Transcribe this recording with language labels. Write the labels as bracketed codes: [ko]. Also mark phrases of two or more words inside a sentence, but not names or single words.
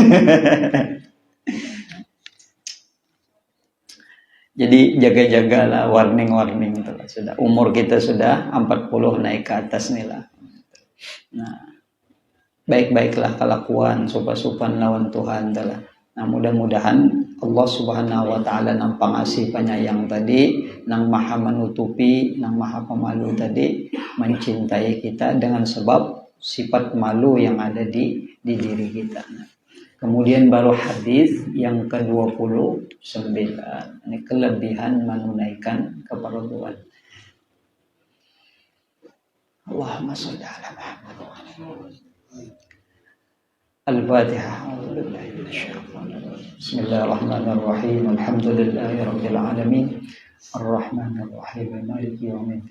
[bjn] Jadi jaga-jagalah warning telah sudah umur kita sudah 40 naik ke atas nih lah. Nah, baik-baiklah kelakuan sopan-sopan lawan Tuhan telah. [id] Nah, mudah-mudahan Allah [ar] سبحانه وتعالى [id] nang pengasih penyayang tadi, nang maha menutupi, nang maha pemalu tadi mencintai kita dengan sebab sifat malu yang ada di diri kita. Nah, kemudian baru hadis yang ke-29. Ini kelebihan menunaikan keperluan. [ar] اللهم صل على محمد. Al-Fatihah. بسم الله الرحمن الرحيم الحمد لله رب العالمين. الرحمن الرحيم مالك يوم الدين.